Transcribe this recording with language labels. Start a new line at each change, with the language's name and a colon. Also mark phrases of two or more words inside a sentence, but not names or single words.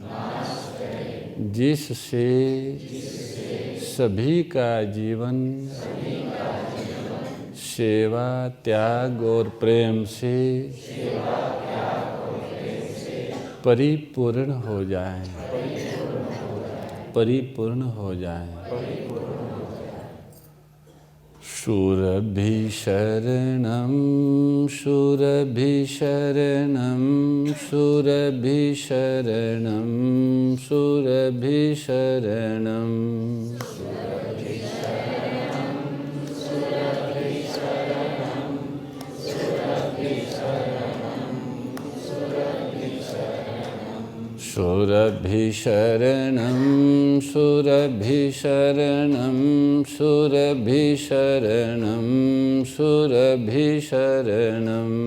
Hindi: जिससे सभी का जीवन सेवा त्याग और प्रेम से परिपूर्ण हो जाए, परिपूर्ण हो जाए।
Sanskrit: शूरभि शरणं शूरभि शरणं शूरभि शरणं शूरभि शरणं शूरभि शरणं शूरभि शरणं शूरभि शरणं शूरभि शरणं